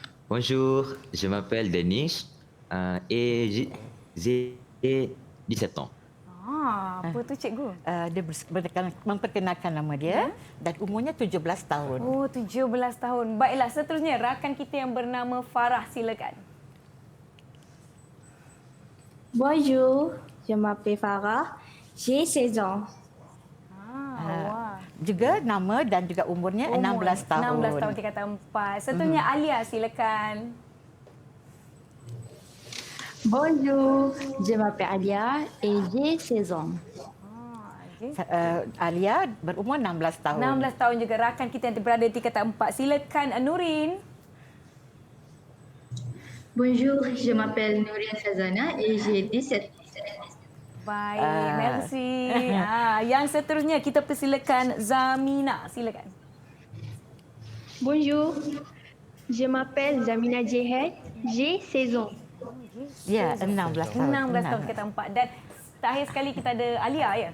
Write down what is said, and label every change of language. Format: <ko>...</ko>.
<fr>Bonjour, je m'appelle Denis et j'ai 17 ans.</fr> <ms>Apa tu cikgu? Dia memperkenalkan nama dia dan umurnya 17 tahun. Oh, 17 tahun. Baiklah, seterusnya rakan kita yang bernama Farah, silakan.</ms> <fr>Bonjour, je m'appelle Farah, j'ai 16 ans.</fr> <ms>Juga nama dan juga umurnya 16 tahun. 16 tahun tingkatan 4. Seterusnya Alia, silakan.</ms> <fr>Bonjour, je m'appelle Alia et j'ai 16 ans.</fr> <ms>Alia berumur 16 tahun. 16 tahun juga rakan kita yang berada di tingkatan 4. Silakan Nurin.</ms> <fr>Bonjour, je m'appelle Nourian Shazana et j'ai 17.</fr> <ms>Baik, merci. Yang seterusnya kita persilakan Zamina. Silakan.</ms> <fr>Bonjour, je m'appelle Zamina Jehed, j'ai 16 ans.</fr> <ms>Ya, 16 tahun. 16 tahun kita empat. Dan terakhir sekali kita ada Alia ya?</ms>